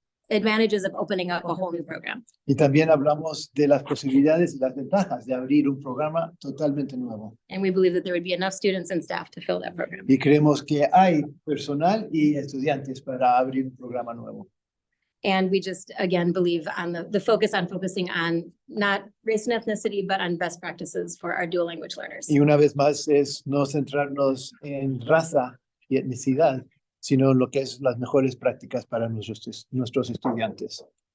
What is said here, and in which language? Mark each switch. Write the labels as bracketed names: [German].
[English] advantages of opening up a whole new program. [Spanish] Y también hablamos de las posibilidades y las ventajas de abrir un programa totalmente nuevo. [English] And we believe that there would be enough students and staff to fill that program. [Spanish] Y creemos que hay personal y estudiantes para abrir un programa nuevo. [English] And we just, again, believe on the focus on focusing on not race and ethnicity, but on best practices for our dual language learners. [Spanish] Y una vez más es no centrarnos en raza y etnicidad, sino en lo que es las mejores prácticas para nuestros estudiantes.